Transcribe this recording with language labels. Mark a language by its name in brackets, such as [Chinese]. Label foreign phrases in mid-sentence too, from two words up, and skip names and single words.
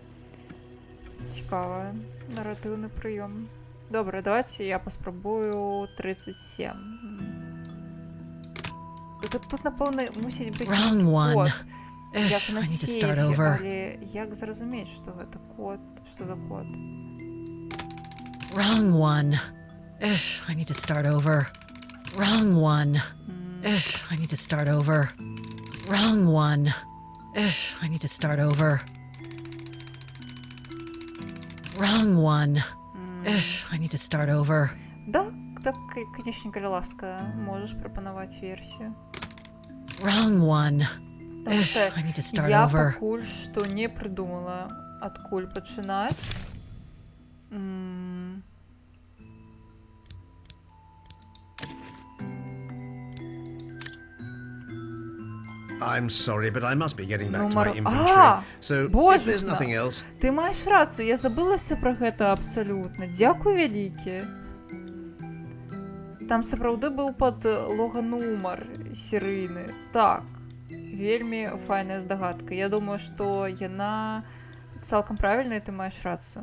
[Belarusian] Цікавы наратыўны прыём. Добра, давайте я паспрабую 37. Тут, напэўна, мусіць быць код, як на сейфе, але як зразумець, што гэта код, што за код? [English] Wrong one. I need to start over. Wrong one. I need to start over. Wrong one. I need to start over. Wrong one. I need to start over. [Belarusian] Да, так, конечно, калі ласка, можешь прапанаваць версію. [English] Wrong one. [Russian] Потому что [English] I need to start [Belarusian] я [English] over. [Belarusian] пакуль што не прыдумала, адкуль пачынаць. [English] I'm sorry, but I must be getting back to my inventory. So, if there's nothing else... [Belarusian] Ты маеш рацыю, я забылася пра гэта абсалютна. Дзякуй вялікі. Там сапраўды быў подлога нумар серыйны. Так, вельмі файная здагадка. Я думаю, што яна цалкам правільная, ты маеш рацыю.